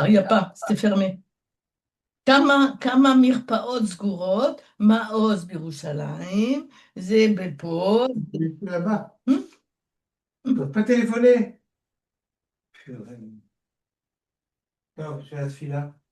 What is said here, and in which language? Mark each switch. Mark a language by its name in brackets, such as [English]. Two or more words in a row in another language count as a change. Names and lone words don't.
[French] Il n'y a pas, c'était fermé. [Hebrew] כמה מרפאות סגורות, מעוז בירושלים, זה בפה. [French] Là-bas, Hmm? on ne peut pas téléphoner. Purée. Non, c'est la fille-là.